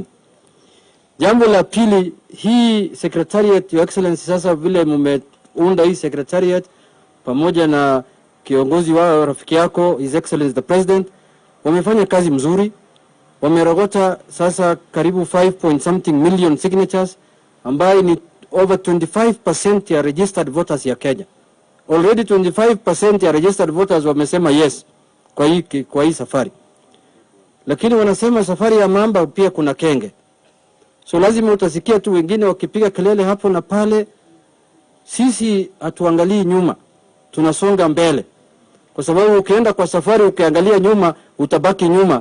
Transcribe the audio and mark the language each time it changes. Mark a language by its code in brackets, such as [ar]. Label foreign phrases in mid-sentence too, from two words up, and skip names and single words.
[sw] Jambo la pili, hii secretariat, [en] Your Excellency, [sw] sasa vile mmeunda hii secretariat pamoja na kiongozi wao rafiki yako [en] His Excellency the President, [sw] wamefanya kazi mzuri. Wamerogota sasa karibu 5 [en] million signatures, [sw] ambayo ni over 25% ya [en] registered voters [sw] ya Kenya. Already 25% ya [en] registered voters [sw] wamesema yes kwa hii safari. Lakini wanasema safari ya mamba pia kuna kenge. So lazima utasikia tu wengine wakipiga kelele hapo na pale. Sisi hatuangalii nyuma, tunasonga mbele. Kwa sababu ukienda kwa safari ukiangalia nyuma, utabaki nyuma.